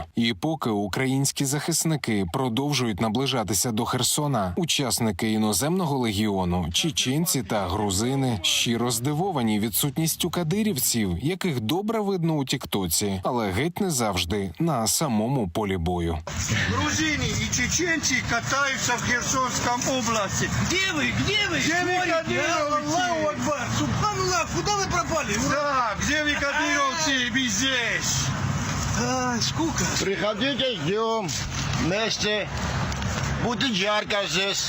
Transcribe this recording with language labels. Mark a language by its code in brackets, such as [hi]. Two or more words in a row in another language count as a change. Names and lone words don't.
[uk] І поки українські захисники продовжують наближатися до Херсона, учасники іноземного легіону, чеченці та грузини щиро здивовані відсутністю кадирівців, яких добре видно у тіктоці, але геть не завжди на самому полі бою. [ru] Грузины и чеченцы катаются в Херсонском области. Где вы? Где вы? Где вы, Смотрите, кадыровцы? [ar] الله أكبر! [ru] Субханаллах, куда вы пропали? Да, где вы, кадыровцы? Мы здесь. Скука. Приходите, ждем вместе. Будет жарко здесь.